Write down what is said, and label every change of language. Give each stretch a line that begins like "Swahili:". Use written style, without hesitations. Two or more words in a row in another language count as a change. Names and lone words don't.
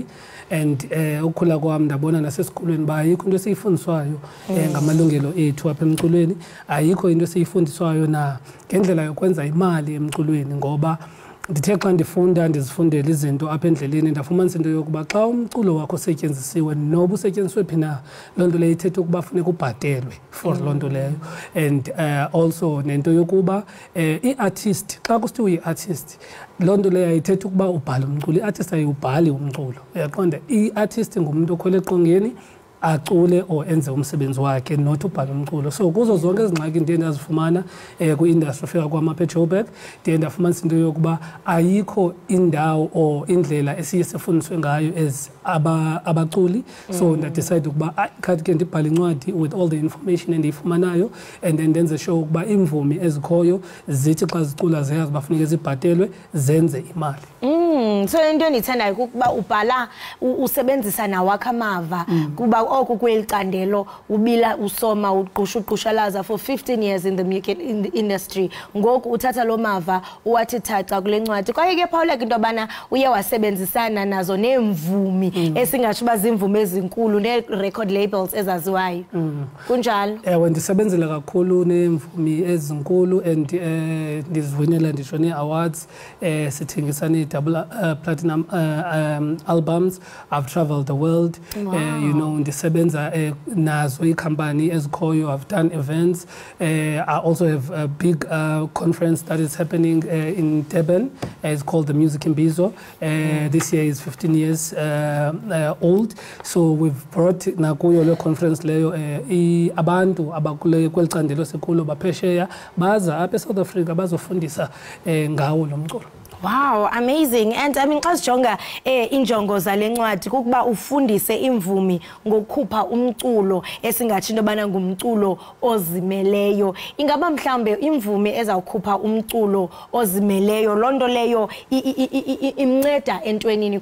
Xhosa: And ukhula kwami ndabona nasesikolweni ba ayikho into esiyifundiswayo ngamalungelo ethu apha emculweni, ayikho into esiyifundiswayo na ngendlela yokwenza imali emculweni, ngoba ndithe xa ndifunda ndizifundela izinto apha endleleni ndafumanisa into yokuba xa umculo wakho usetyenzisiwe noba usetyenziswe phi na, loo nto leyo ithetha ukuba funeka ubhatelwe for loo nto leyo. And also nento yokuba i-artist xa kusithiwa uyi-artist, loo nto leyo ayithetha ukuba ubhale umculo. I-artist ayiwubhali umculo, uyaqonda. I-artist ngumntu okhwele eqongeni acule or enze umsebenzi wakhe, not ubhala umculo. So kuzo zonke izingxaki ndiye ndazifumana kwi-industry fika kwam apha eJoburg, ndiye ndafumanisa into yokuba ayikho indawo or indlela esiye sifundiswe ngayo as abaculi. So ndadecide ukuba khathi ke ndibhale incwadi
English: with all the information
Xhosa: endiyifumanayo,
English: and then
Xhosa: ndenze sure ukuba imvumi ezikhoyo zithi xa zicula ziyazi bafuneke zibhatelwe zenze imali. So into endiyithandayo kukuba ubhala usebenzisa nawakho amava kuba oku kwelicandelo ubila usoma uqhushalaza
English: for 15 years in the industry.
Xhosa: Ngoku uthatha lo mava uwathi thatha kule ncwadi. Kwaye ke Phawuleka into yobana uye wasebenzisana nazo neemvumi esingatsho uba ziimvumi ezinkulu ne-record labels ezaziwayo. Kunjalo? Ewe, ndisebenzela kakhulu neemvumi ezinkulu and ndiziwinela nditsho nee-awards, sithengisa nee-
English: double platinum albums. I've traveled the world. You know,
Xhosa: ndisebenza nazo iikhampani ezikhoyo.
English: I've done events. I also have a big conference that is happening in Durban. It's called the Music in Bizo. This year is 15 years old. So we've brought
Xhosa: nakuyo le conference leyo abantu abakule kwelicandelo sekulo baphesheya baza apha eSouth Africa bazofundisa ngawo lo mculo.
English: Wow, amazing. And I mean,
Xhosa: xa sijonga injongo zale ncwadi kukuba ufundise imvumi ngokukhupha umculo esingathi into yobana ngumculo ozimeleyo. Ingaba mhlambe imvumi ezawukhupha umculo ozimeleyo loo nto leyo imnceda entwenini?